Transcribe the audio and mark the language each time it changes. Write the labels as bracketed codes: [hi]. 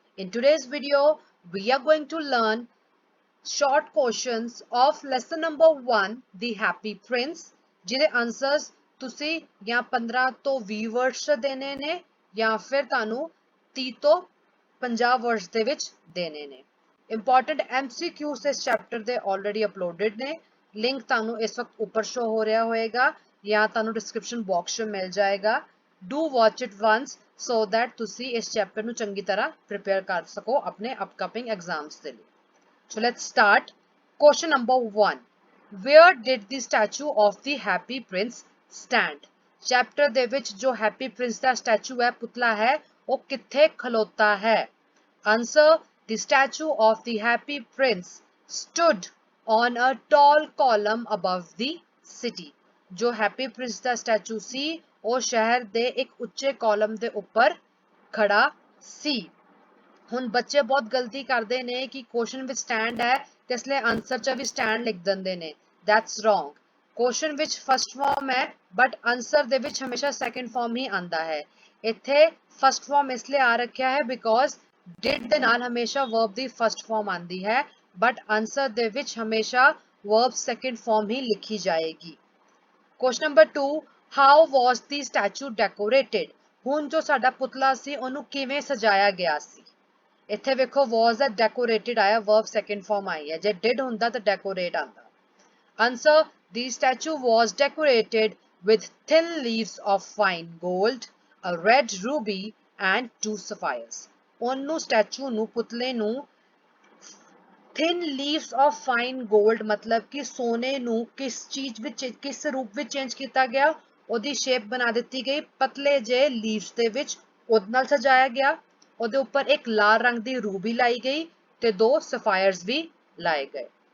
[en] In today's video, we are going to learn short questions of lesson number 1, The Happy Prince, [pa] ਜਿਹਦੇ answers ਤੁਸੀਂ ਜਾਂ 15 ਤੋਂ 20 words ਚ ਦੇਣੇ ਨੇ ਜਾਂ ਫਿਰ ਤੁਹਾਨੂੰ 30 ਤੋਂ 50 words ਦੇ ਵਿੱਚ ਦੇਣੇ ਨੇ। Important MCQs ਇਸ chapter ਦੇ already uploaded ਨੇ। ਲਿੰਕ ਤੁਹਾਨੂੰ ਇਸ ਵਕਤ ਉੱਪਰ ਸ਼ੋ ਹੋ ਰਿਹਾ ਹੋਏਗਾ ਜਾਂ ਤੁਹਾਨੂੰ ਡਿਸਕ੍ਰਿਪਸ਼ਨ ਬਾਕਸ 'ਚ ਮਿਲ ਜਾਏਗਾ। [en] do watch it once so that [pa] ਤੁਸੀਂ ਇਸ ਚੈਪਟਰ ਨੂੰ ਚੰਗੀ ਤਰ੍ਹਾਂ ਪ੍ਰਿਪੇਅਰ ਕਰ ਸਕੋ ਆਪਣੇ ਅਪਕਮਿੰਗ ਐਗਜ਼ਾਮਸ ਦੇ ਲਈ। [en] So let's start. Question number 1. Where did the statue of the Happy Prince stand? [pa] Chapter ਦੇ ਵਿੱਚ ਜੋ Happy Prince ਦਾ statue ਹੈ ਪੁਤਲਾ ਹੈ ਉਹ ਕਿੱਥੇ ਖਲੋਤਾ ਹੈ? [en] Answer. The statue of the Happy Prince stood on a tall column above the city. [pa] ਜੋ Happy Prince ਦਾ statue ਸੀ ਉਹ ਸ਼ਹਿਰ ਦੇ ਇੱਕ ਉੱਚੇ ਕਾਲਮ ਦੇ ਉੱਪਰ ਖੜਾ ਸੀ। ਹੁਣ ਬੱਚੇ ਬਹੁਤ ਗਲਤੀ ਕਰਦੇ ਨੇ ਕਿ ਕੁਐਸਚਨ ਵਿੱਚ ਸਟੈਂਡ ਹੈ ਤੇ ਇਸ ਲਈ ਆਨਸਰ 'ਚ ਵੀ ਸਟੈਂਡ ਲਿਖ ਦਿੰਦੇ ਨੇ। [en] That's wrong. [pa] ਕੁਐਸਚਨ ਵਿੱਚ ਫਸਟ ਫਾਰਮ ਹੈ ਬਟ ਆਨਸਰ ਦੇ ਵਿੱਚ ਹਮੇਸ਼ਾ ਸੈਕੰਡ ਫਾਰਮ ਹੀ ਆਂਦਾ ਹੈ। ਇੱਥੇ ਫਸਟ ਫਾਰਮ ਇਸ ਲਈ ਆ ਰੱਖਿਆ ਹੈ ਬਿਕੋਜ਼ ਡਿਡ ਦੇ ਨਾਲ ਹਮੇਸ਼ਾ ਵਰਬ ਦੀ ਫਸਟ ਫਾਰਮ ਆਂਦੀ ਹੈ ਬਟ ਆਨਸਰ ਦੇ ਵਿੱਚ ਹਮੇਸ਼ਾ ਵਰਬ ਸੈਕੰਡ ਫਾਰਮ ਹੀ ਲਿਖੀ ਜਾਏਗੀ। [en] Question number 2, how was the statue decorated? [pa] ਹੁਣ ਜੋ ਸਾਡਾ ਪੁਤਲਾ ਸੀ ਉਹਨੂੰ ਕਿਵੇਂ ਸਜਾਇਆ ਗਿਆ ਸੀ? ਇੱਥੇ ਵੇਖੋ was ਦਾ decorated ਆਇਆ verb second form ਆਈ ਹੈ। ਜੇ did ਹੁੰਦਾ ਤਾਂ decorate ਆਂਦਾ। [en] Answer. The statue was decorated with thin leaves of fine gold, a red ruby and 2 sapphires. [pa] ਉਹਨੂੰ ਸਟੈਚੂ ਨੂੰ ਪੁਤਲੇ ਨੂੰ [en] thin leaves of fine gold [hi] मतलब कि सोने [pa] ਨੂੰ [hi] किस चीज [pa] ਵਿੱਚ [hi] किस रूप [pa] ਵਿੱਚ चेंज ਕੀਤਾ ਗਿਆ? ਉਹਦੀ ਸ਼ੇਪ ਬਣਾ ਦਿੱਤੀ ਗਈ ਪਤਲੇ ਜੇ ਲੀਵਸ ਦੇ ਵਿੱਚ ਉਹਦੇ ਨਾਲ ਸਜਾਇਆ ਗਿਆ। ਉਹਦੇ ਉੱਪਰ ਇੱਕ ਲਾਲ ਰੰਗ ਦੀ ਰੂਬੀ ਲਾਈ ਗਈ ਤੇ 2 ਸਫਾਇਰਸ ਵੀ ਲਾਏ ਗਏ।